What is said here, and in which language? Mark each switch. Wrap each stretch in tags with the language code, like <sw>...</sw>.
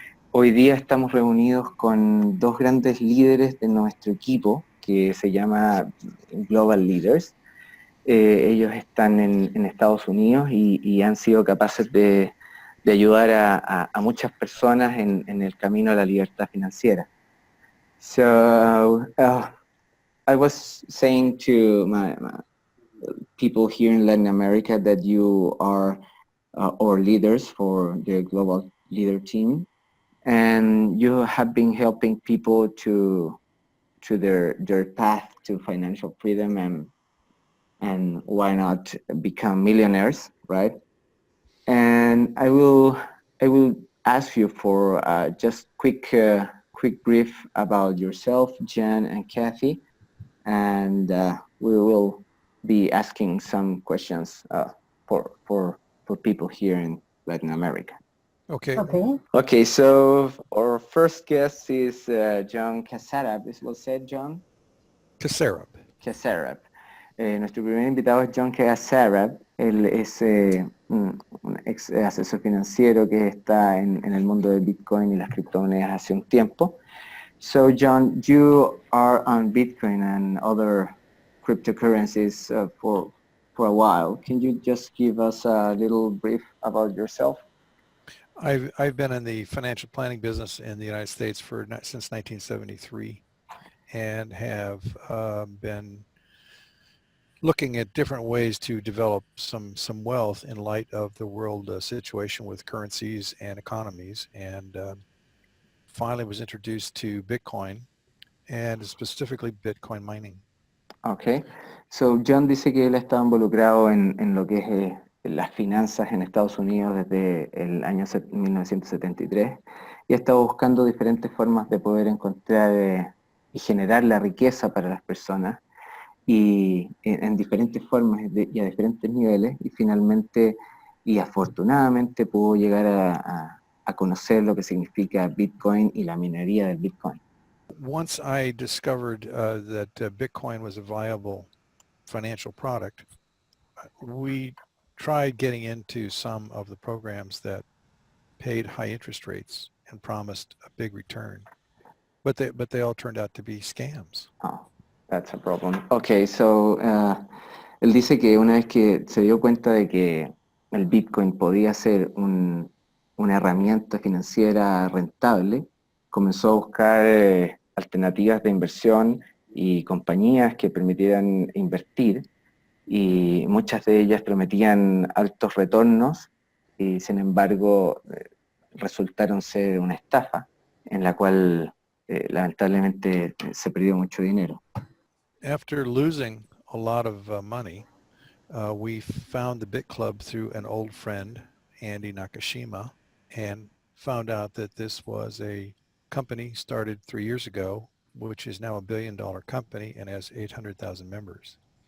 <es>Hoy día estamos reunidos con dos grandes líderes de nuestro equipo que se llama Global Leaders. Ellos están en Estados Unidos y han sido capaces de ayudar a muchas personas en el camino a la libertad financiera.</es> <en>So I was saying to my people here in Latin America that you are our leaders for the global leader team, and you have been helping people to their path to financial freedom and why not become millionaires, right? And I will ask you for just quick brief about yourself, Jen and Kathy, and we will be asking some questions for people here in Latin America. Okay. Okay. Okay, so our first guest is John Cacarab. Is well said, John? Kacarab. Cacarab.</en> <es>Nuestro primer invitado es John Cacarab. Él es un ex asesor financiero que está en el mundo de Bitcoin y las criptomonedas hace un tiempo.</es> <en>So, John, you are on Bitcoin and other cryptocurrencies for a while. Can you just give us a little brief about yourself? I've been in the financial planning business in the United States since 1973, and have been looking at different ways to develop some wealth in light of the world situation with currencies and economies, and finally was introduced to Bitcoin and specifically Bitcoin mining. Okay.</en> <es>So, John dice que él ha estado involucrado en lo que es las finanzas en Estados Unidos desde el año 1973 y ha estado buscando diferentes formas de poder encontrar y generar la riqueza para las personas y en diferentes formas y a diferentes niveles y finalmente y afortunadamente pudo llegar a conocer lo que significa Bitcoin y la minería del Bitcoin.</es> <en>Once I discovered that Bitcoin was a viable financial product, we tried getting into some of the programs that paid high interest rates and promised a big return, but they all turned out to be scams. Oh, that's a problem.</en> <es>Okay, so él dice que una vez que se dio cuenta de que el Bitcoin podía ser una herramienta financiera rentable, comenzó a buscar alternativas de inversión y compañías que permitieran invertir y muchas de ellas prometían altos retornos y sin embargo resultaron ser una estafa en la cual lamentablemente se perdió mucho dinero.</es> <en>After losing a lot of money, we found the Bitclub through an old friend, Andy Nakashima, and found out that this was a company started 3 years ago, which is now $1 billion company and has 800,000 members.</en>